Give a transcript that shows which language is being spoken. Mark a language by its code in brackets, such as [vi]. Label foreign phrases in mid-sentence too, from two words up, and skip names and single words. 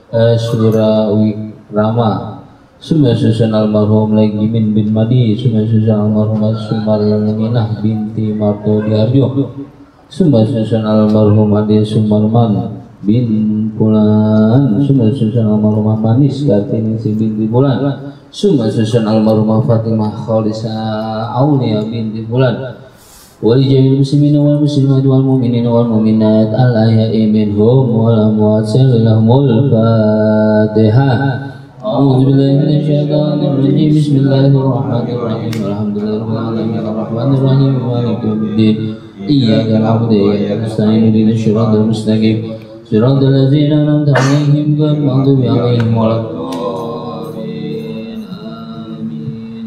[ar] Sunan almarhum Legimin bin Madi, Sunan almarhum Sumarminah binti Marto Diarjo, سنن المرحوم Ade Sumarman بن Pulan، سنن المرحوم Manis Kartini بنت Pulan، سنن المرحوم Fatimah Khalisa Aulia بنت Pulan، ولجميع المسلمين والمسلمات والمؤمنين والمؤمنات الأحياء منهم والأموات لهم الفاتحة. أعوذ بالله من الشيطان الرجيم. بسم الله الرحمن الرحيم. الحمد لله رب العالمين الرحمن الرحيم مالك يوم الدين إياك نعبد وإياك نستعين اهدنا الصراط المستقيم صراط الذين أنعمت عليهم غير المغضوب عليهم ولا الضالين آمين.